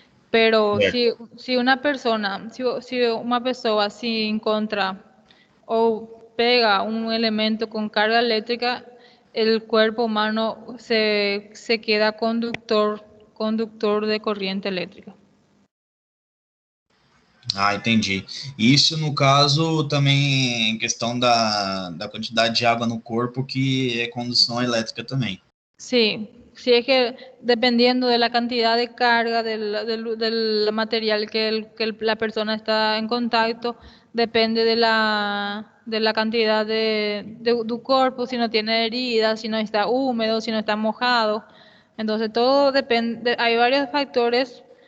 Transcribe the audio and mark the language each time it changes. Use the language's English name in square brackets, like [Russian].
[Spanish] Pero si una persona sin contra o pega un elemento con carga eléctrica, el cuerpo humano se queda conductor de corriente eléctrica. [Portuguese] Ah, entendi. Isso, no caso, também em questão da quantidade de água no corpo, que é condução elétrica também. [Spanish] Sí, sí, es que dependiendo de la cantidad de carga del material que la persona está en contacto, depende de la cantidad de tu cuerpo, si no tiene heridas, si no está húmedo, si no está mojado. Entonces todo depende, hay varios factores